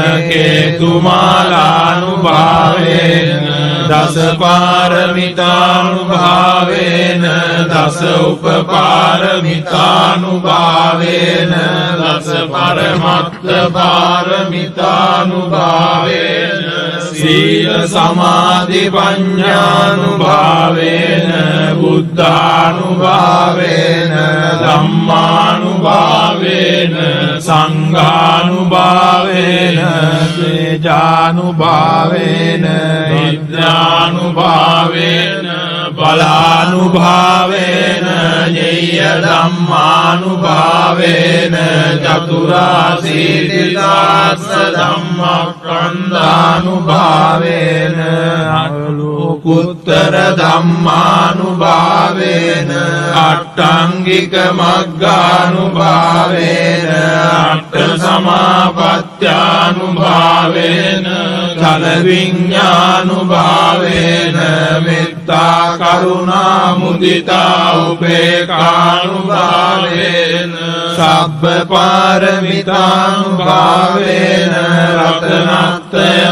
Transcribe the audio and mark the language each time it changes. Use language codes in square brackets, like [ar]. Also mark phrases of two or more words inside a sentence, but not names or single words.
[pi] කේතුමාලානුභාවේන දස පාරමිතානුභාවේන දස උපපාරමිතානුභාවේන දස පරමත්ත පාරමිතානුභාවේන සීල සමාධි පඤ්ඤානුභාවේන බුද්ධානුභාවේන ධම්මානුභාවේන සංඝානුභාවේන තේජානුභාවේන විද්‍යානුභාවේන බලානුභාවේන ඤය ධම්මානුභාවේන චතුරාසීතිදාස්ස ධම්මස්කන්ධානුභාවේන අලෝකුත්තර ධම්මානුභාවේන අට්ඨංගික මග්ගානුභාවේන අට්ඨ සමාපත්ත්‍යානුභාවේන චල විඤ්ඤානුභාවේන මෙත්තා කරුණා මුදිතා උපේක්ඛානුභාවේන සබ්බ පාරමිතානුභාවේන රතනත්‍රය